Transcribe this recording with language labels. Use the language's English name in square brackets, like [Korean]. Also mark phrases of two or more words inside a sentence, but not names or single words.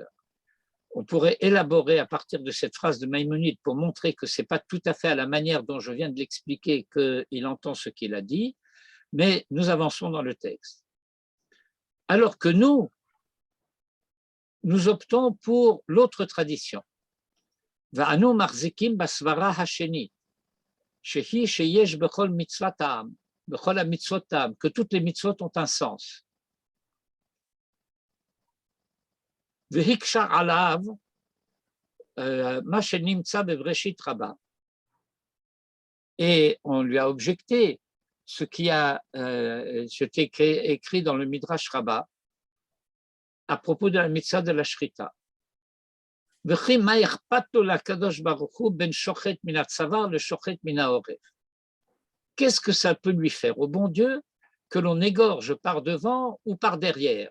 [French] On pourrait élaborer à partir de cette phrase de Maïmonide pour montrer que ce n'est pas tout à fait à la manière dont je viens de l'expliquer qu'il entend ce qu'il a dit, mais nous avançons dans le texte. Alors que nous optons pour l'autre tradition. [Hebrew] ואנו מחזיקים בסברה השנית, שהיא שיש בכל מצוות טעם, בכל מצוות טעם, [French] que toutes les mitzvot ont un sens. [Hebrew] והקשו עליו, מה שנמצא בבראשית רבה. [French] Et on lui a objecté ce qui a été écrit dans le Midrash Rabbah à propos de la mitzvah de la Shrita. Qu'est-ce que ça peut lui faire au bon Dieu que l'on égorge par devant ou par derrière?